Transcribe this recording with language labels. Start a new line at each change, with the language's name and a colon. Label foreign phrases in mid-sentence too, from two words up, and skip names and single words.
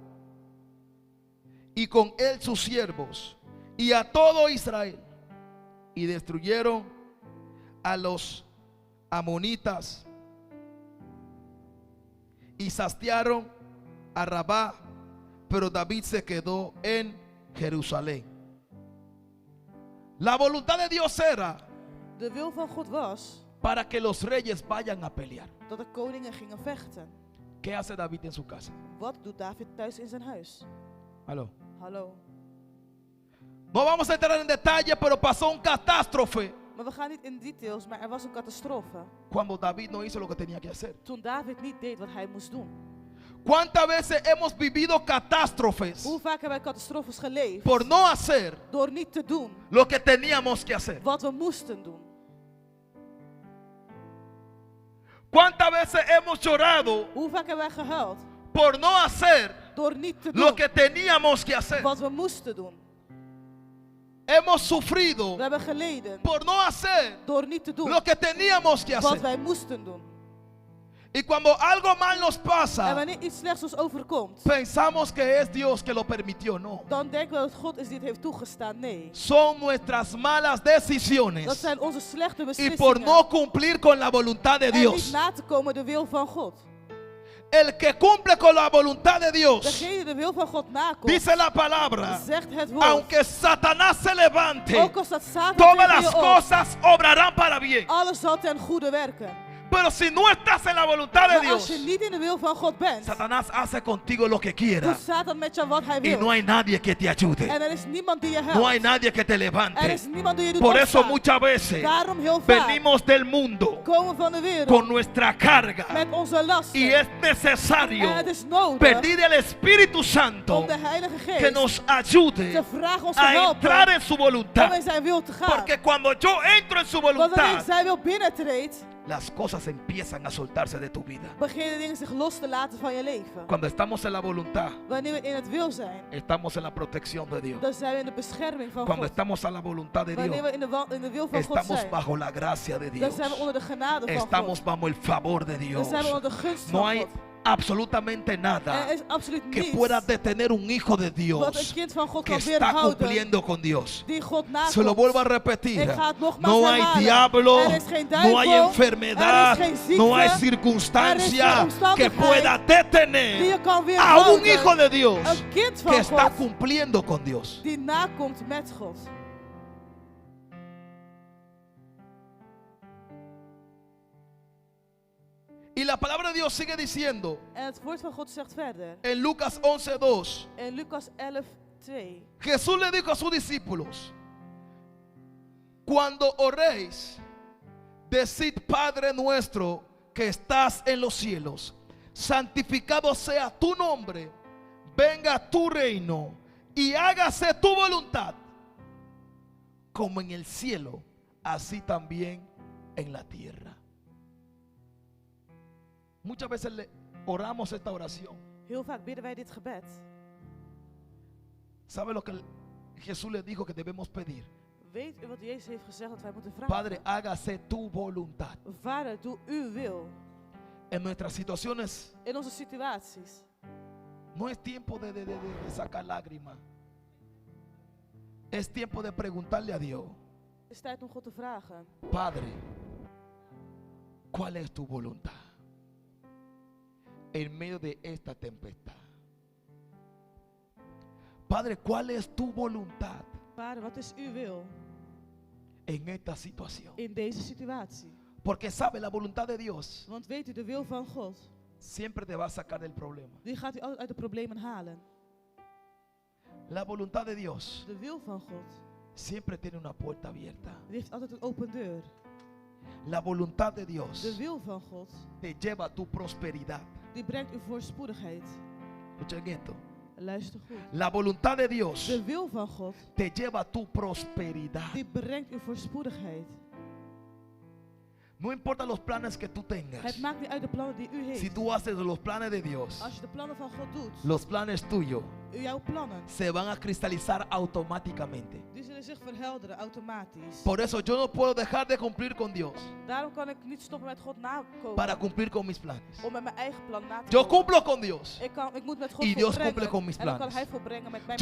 Spanish: y con él sus siervos y a todo Israel, y destruyeron a los amonitas y saciaron a Rabá, pero David se quedó en Jerusalén. La voluntad de Dios era
Dutch: De wil van God was
Spanish: para que los reyes vayan a pelear.
Dutch: dat de koningen gingen vechten.
Spanish: ¿Qué hace David en su casa?
Dutch: Wat doet David thuis in zijn huis?
Spanish: Aló.
Dutch: Hallo.
Spanish: No vamos a entrar en detalle, pero pasó un catástrofe
Dutch: Maar we gaan niet in details, maar er was een catastrofe.
Spanish: cuando David no hizo lo que tenía que hacer.
Dutch: Toen David niet deed wat hij moest doen.
Spanish: ¿Cuántas veces hemos vivido catástrofes
Dutch: Hoe vaak hebben wij catastrofes geleefd
Spanish: por no hacer
Dutch: door niet te doen
Spanish: lo que teníamos que hacer?
Dutch: wat we moesten doen?
Spanish: ¿Cuántas veces hemos llorado
Dutch: Hoe vaak hebben wij gehuild
Spanish: por no hacer
Dutch: door niet te
Spanish: lo
Dutch: doen
Spanish: que teníamos que hacer?
Dutch: wat we moesten doen?
Spanish: Hemos sufrido
Dutch: We hebben geleden
Spanish: por no hacer
Dutch: door niet te doen
Spanish: lo que teníamos que
Dutch: wat
Spanish: hacer.
Dutch: wij moesten doen.
Spanish: Y cuando algo mal nos
Dutch: En
Spanish: pasa,
Dutch: wanneer iets slechts ons overkomt,
Spanish: pensamos que es Dios que lo permitió. No,
Dutch: dan denken we dat God is dit heeft toegestaan. Nee.
Spanish: son nuestras malas
Dutch: Dat
Spanish: decisiones
Dutch: zijn onze slechte
Spanish: y
Dutch: beslissingen.
Spanish: por no cumplir con la voluntad de
Dutch: En niet
Spanish: Dios.
Dutch: na te komen de wil van God.
Spanish: El que cumple con la voluntad de Dios,
Dutch: Degene de wil van God nakomt,
Spanish: dice la palabra,
Dutch: zegt het woord.
Spanish: aunque Satanás se levante,
Dutch: Ook al staat Satan
Spanish: todas
Dutch: tegen
Spanish: las
Dutch: je op,
Spanish: cosas obrarán para bien.
Dutch: alles zal ten goede werken.
Spanish: Pero si no estás en la voluntad de
Dutch: Maar als je
Spanish: Dios,
Dutch: niet in de wil van God bent,
Spanish: Satanás hace contigo lo que quiera
Dutch: doet Satan met jou wat hij
Spanish: y no
Dutch: wil.
Spanish: hay nadie que te ayude.
Dutch: En er is niemand die je
Spanish: No hay
Dutch: helpt.
Spanish: nadie que te
Dutch: Er
Spanish: levante.
Dutch: is niemand die je doet
Spanish: Por eso
Dutch: opstaan.
Spanish: muchas veces
Dutch: Daarom heel vaak
Spanish: venimos del mundo
Dutch: komen we van de wereld
Spanish: con nuestra carga
Dutch: met onze lasten.
Spanish: y es necesario
Dutch: En het is nodig
Spanish: pedir al Espíritu Santo
Dutch: om de Heilige
Spanish: que
Dutch: Geest
Spanish: nos ayude
Dutch: te vragen ons te
Spanish: a
Dutch: helpen
Spanish: entrar en su
Dutch: om
Spanish: voluntad.
Dutch: in zijn wil te gaan.
Spanish: Porque cuando yo entro en su
Dutch: Want wanneer
Spanish: voluntad,
Dutch: zijn wil binnentreedt,
Spanish: las cosas empiezan a soltarse de tu vida.
Dutch: beginnen dingen zich los te laten van je leven.
Spanish: Cuando estamos en la voluntad,
Dutch: Wanneer we in het wil zijn,
Spanish: estamos en la protección de Dios.
Dutch: dan zijn we in de bescherming van
Spanish: Cuando
Dutch: God.
Spanish: estamos en la voluntad de
Dutch: Wanneer
Spanish: Dios,
Dutch: we in de wil van God
Spanish: estamos
Dutch: zijn,
Spanish: bajo la gracia de
Dutch: dan
Spanish: Dios.
Dutch: zijn we onder de genade van
Spanish: Estamos
Dutch: God.
Spanish: bajo el favor de
Dutch: Dan
Spanish: Dios.
Dutch: zijn we onder de gunst
Spanish: No
Dutch: van
Spanish: hay
Dutch: God.
Spanish: absolutamente nada
Dutch: Er is absoluut
Spanish: que
Dutch: niets
Spanish: pueda detener un hijo de
Dutch: wat een
Spanish: Dios
Dutch: kind van God
Spanish: que
Dutch: kan
Spanish: está
Dutch: weerhouden
Spanish: cumpliendo con Dios.
Dutch: die God
Spanish: Se lo vuelvo a
Dutch: nakomt.
Spanish: repetir.
Dutch: Ik ga het nogmaals
Spanish: No hay
Dutch: herhalen.
Spanish: diablo,
Dutch: Er is geen
Spanish: no hay
Dutch: duivel,
Spanish: enfermedad,
Dutch: er is geen ziekte,
Spanish: no hay
Dutch: er is
Spanish: circunstancia
Dutch: geen
Spanish: que
Dutch: omstandigheid
Spanish: pueda
Dutch: die
Spanish: detener
Dutch: je kan
Spanish: a un
Dutch: weerhouden.
Spanish: hijo de Dios
Dutch: Een kind
Spanish: que
Dutch: van
Spanish: está
Dutch: God
Spanish: cumpliendo con Dios.
Dutch: die nakomt met God.
Spanish: Y Y la palabra de Dios sigue diciendo
Dutch: En het woord van God zegt verder.
Spanish: en Lucas 11:2.
Dutch: In Lucas 11:2.
Spanish: Jesús le dijo a sus discípulos: cuando oréis, decid: Padre nuestro que estás en los cielos, santificado sea tu nombre, venga tu reino y hágase tu voluntad, como en el cielo, así también en la tierra. Muchas veces oramos esta oración.
Dutch: Heel vaak bidden wij dit gebed.
Spanish: ¿Sabe lo que Jesús le dijo que debemos pedir?
Dutch: Weet u wat Jezus heeft gezegd dat wij moeten vragen?
Spanish: Padre, hágase tu voluntad.
Dutch: Vader, doe uw wil.
Spanish: En nuestras situaciones
Dutch: In onze situaties.
Spanish: no es tiempo de sacar lágrimas. Es tiempo de preguntarle a Dios:
Dutch: Het is tijd om God te vragen.
Spanish: Padre, ¿cuál es tu voluntad en medio de esta tempestad? Padre, ¿cuál es tu voluntad
Dutch: Vader, wat is uw wil
Spanish: en esta situación?
Dutch: in deze situatie?
Spanish: Porque sabe, la voluntad de Dios
Dutch: Want weet u, de wil van God,
Spanish: siempre te va a sacar del problema.
Dutch: die gaat u altijd uit de problemen halen.
Spanish: La voluntad de Dios
Dutch: De wil van God,
Spanish: siempre tiene una puerta abierta.
Dutch: die heeft altijd een open deur.
Spanish: La voluntad de
Dutch: De
Spanish: Dios
Dutch: wil van God,
Spanish: te lleva a tu prosperidad.
Dutch: die brengt u voorspoedigheid.
Spanish: Escuchen esto.
Dutch: Luister goed.
Spanish: La voluntad de Dios
Dutch: De wil van God,
Spanish: te lleva a tu prosperidad.
Dutch: die brengt u voorspoedigheid.
Spanish: No importa los planes que tú tengas.
Dutch: Het maakt niet uit de plannen die u
Spanish: Si
Dutch: heeft.
Spanish: tú haces los planes de Dios,
Dutch: Als je de plannen van God doet,
Spanish: los planes tuyos
Dutch: jouw plannen,
Spanish: se van a cristalizar automáticamente.
Dutch: die zullen zich verhelderen automatisch.
Spanish: Por eso yo no puedo dejar de cumplir con Dios
Dutch: Daarom kan ik niet stoppen met God nakomen.
Spanish: para cumplir con mis planes.
Dutch: Om met mijn eigen plan na te
Spanish: Yo
Dutch: komen.
Spanish: cumplo con Dios.
Dutch: Ik moet met God
Spanish: Y Dios
Dutch: volbrengen.
Spanish: cumple con mis
Dutch: En dan kan
Spanish: planes.
Dutch: Hij volbrengen met mijn